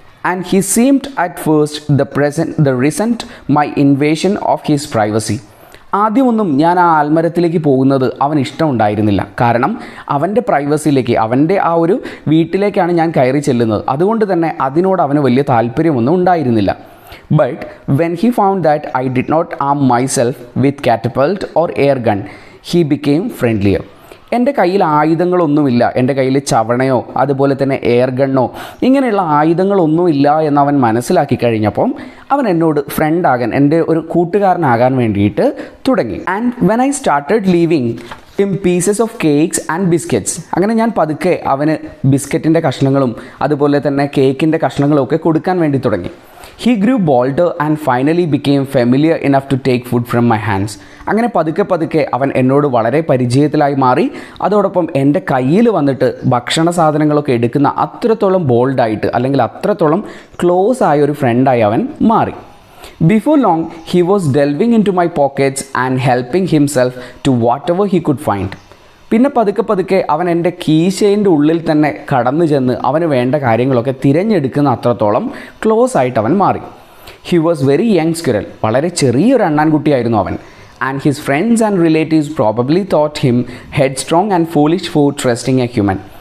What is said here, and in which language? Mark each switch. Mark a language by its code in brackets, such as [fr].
[en] And he seemed at first the resent my invasion of his privacy. [ml] ആദ്യമൊന്നും ഞാൻ ആ ആൽമരത്തിലേക്ക് പോകുന്നത് അവന് ഇഷ്ടമുണ്ടായിരുന്നില്ല. കാരണം അവൻ്റെ പ്രൈവസിയിലേക്ക്, അവൻ്റെ ആ ഒരു വീട്ടിലേക്കാണ് ഞാൻ കയറി ചെല്ലുന്നത്. അതുകൊണ്ട് തന്നെ അതിനോട് അവന് വലിയ താല്പര്യമൊന്നും ഉണ്ടായിരുന്നില്ല. [en] But when he found that I did not arm myself with catapult or air gun, he became friendlier. [ml] എൻ്റെ കയ്യിൽ ആയുധങ്ങളൊന്നുമില്ല, എൻ്റെ കയ്യിൽ ചവണയോ അതുപോലെ തന്നെ എയർ ഗണ്ണോ ഇങ്ങനെയുള്ള ആയുധങ്ങളൊന്നുമില്ല എന്നവൻ മനസ്സിലാക്കി കഴിഞ്ഞപ്പം അവൻ എന്നോട് ഫ്രണ്ടാകാൻ, എൻ്റെ ഒരു കൂട്ടുകാരനാകാൻ വേണ്ടിയിട്ട് തുടങ്ങി. [en] And when I started leaving pieces of cakes and biscuits. [ml] അങ്ങനെ ഞാൻ പതുക്കെ അവന് ബിസ്ക്കറ്റിൻ്റെ കഷ്ണങ്ങളും അതുപോലെ തന്നെ കേക്കിൻ്റെ കഷ്ണങ്ങളും ഒക്കെ കൊടുക്കാൻ വേണ്ടി തുടങ്ങി. [en] He grew bolder and finally became familiar enough to take food from my hands. [ml] അങ്ങനെ പതുക്കെ പതുക്കെ അവൻ എന്നോട് വളരെ പരിചയത്തിലായി മാറി. അതോടൊപ്പം എൻ്റെ കയ്യിൽ വന്നിട്ട് ഭക്ഷണ സാധനങ്ങളൊക്കെ എടുക്കുന്ന അത്രത്തോളം ബോൾഡായിട്ട് അല്ലെങ്കിൽ അത്രത്തോളം ക്ലോസ് ആയ ഒരു ഫ്രണ്ടായി അവൻ മാറി. [en] Before long, he was delving into my pockets and helping himself to whatever he could find. [ml] പിന്നെ പതുക്കെ പതുക്കെ അവൻ എൻ്റെ കീശേൻ്റെ ഉള്ളിൽ തന്നെ കടന്നു ചെന്ന് അവന് വേണ്ട കാര്യങ്ങളൊക്കെ തിരഞ്ഞെടുക്കുന്ന അത്രത്തോളം ക്ലോസ് ആയിട്ട് അവൻ മാറി. [en] he was very young squirrel, [ml] വളരെ ചെറിയൊരു അണ്ണാൻകുട്ടിയായിരുന്നു അവൻ. [en] And his friends and relatives probably thought him headstrong and foolish for trusting a human.